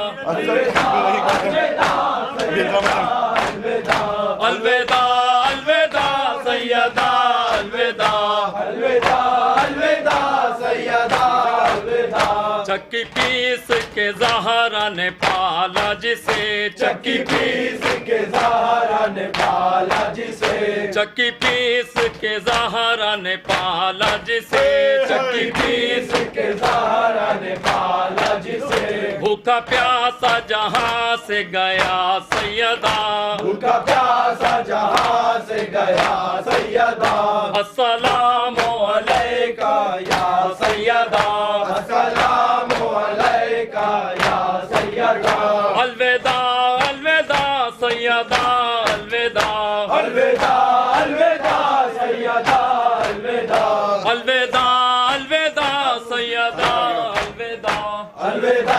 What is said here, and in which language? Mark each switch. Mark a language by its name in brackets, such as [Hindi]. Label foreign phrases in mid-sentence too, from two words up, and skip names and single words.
[Urdu] الوداع الوداع سیدہ الوداع الوداع الوداع سیدہ الوداع چکی پیس کے زہرا نے پالا جسے چکی پیس کے زہرا نے پالا جسے چکی پیس کے زہرا نے پالا جسے چکی پیس کے زہرا نے پالا جسے بھوکا پیاسا جہاں سے گیا سیدہ بھوکا پیاسا جہاں سے گیا سیدہ [Arabic] السلام عليك يا سيدة السلام عليك يا سيدة [Urdu] الوداع الوداع سیدہ الوداع الوداع الوداع سیدہ الوداع الوداع الوداع سیدہ الوداع الوداع